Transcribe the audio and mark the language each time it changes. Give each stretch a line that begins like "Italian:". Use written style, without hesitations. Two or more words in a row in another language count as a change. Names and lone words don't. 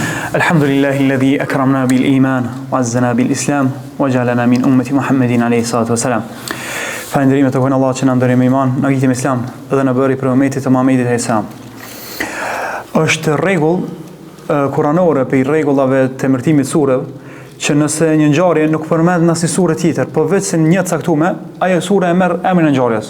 Arabic: الحمد لله الذي أكرمنا بالإيمان وأعزنا بالإسلام وجعلنا من أمة محمد عليه الصلاة والسلام.
Albanian: Falënderimet tek Allah që na ndori me iman, na gjeti me islam dhe na bëri për ummetin e Muhamedit
Arabic: عليه السلام.
Albanian: Është rregull kuranore për rregullave të emërtimit sureve që nëse një ngjarje nuk përmend në asnjë sure tjetër, po vetëm një caktuar, ajo sure e merr emrin e ngjarjes.